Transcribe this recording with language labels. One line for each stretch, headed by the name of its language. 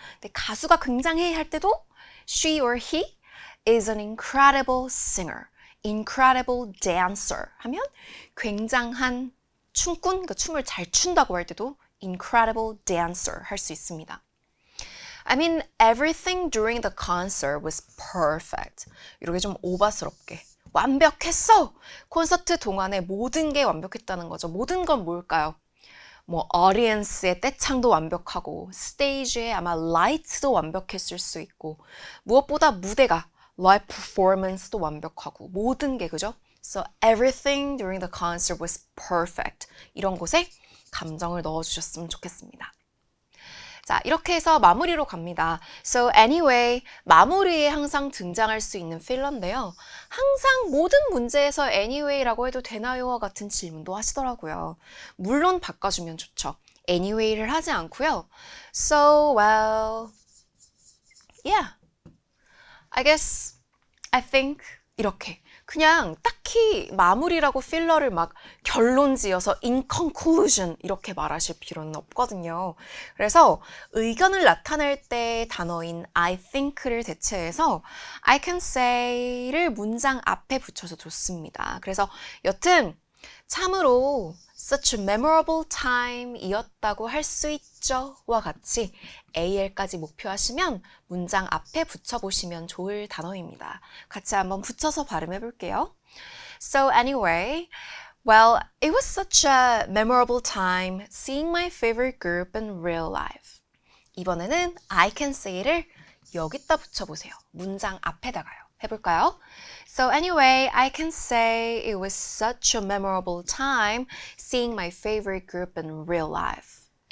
Korean: 근데 가수가 굉장해 할 때도
English: she or he is an incredible singer, incredible dancer
Korean: 하면 굉장한 춤꾼, 그러니까 춤을 잘 춘다고 할 때도
English: incredible dancer
Korean: 할 수 있습니다.
English: I mean, everything during the concert was perfect.
Korean: 이렇게 좀 오바스럽게. 완벽했어! 콘서트 동안에 모든 게 완벽했다는 거죠. 모든 건 뭘까요? 뭐 audience의 떼창도 완벽하고 스테이지에 아마 라이트도 완벽했을 수 있고 무엇보다 무대가 live performance도 완벽하고 모든 게 그죠?
English: So everything during the concert was perfect.
Korean: 이런 곳에 감정을 넣어주셨으면 좋겠습니다. 자, 이렇게 해서 마무리로 갑니다.
English: So anyway,
Korean: 마무리에 항상 등장할 수 있는 필러인데요. 항상 모든 문제에서
English: anyway
Korean: 라고 해도 되나요와 같은 질문도 하시더라고요. 물론 바꿔주면 좋죠.
English: anyway
Korean: 를 하지 않고요.
English: So well, yeah, I guess, I think
Korean: 이렇게 그냥 딱히 마무리라고 필러를 막 결론 지어서
English: in conclusion
Korean: 이렇게 말하실 필요는 없거든요. 그래서 의견을 나타낼 때 단어인
English: I think
Korean: 를 대체해서
English: I can say
Korean: 를 문장 앞에 붙여서 좋습니다. 그래서 여튼 참으로
English: such a memorable time
Korean: 이었다고 할 수 있죠 와 같이 AL까지 목표하시면 문장 앞에 붙여보시면 좋을 단어입니다. 같이 한번 붙여서 발음해 볼게요.
English: So anyway, well, it was such a memorable time seeing my favorite group in real life.
Korean: 이번에는
English: I can say
Korean: 를 여기다 붙여보세요. 문장 앞에다가요. 해볼까요?
English: So anyway, I can say it was such a memorable time seeing my favorite group in real life.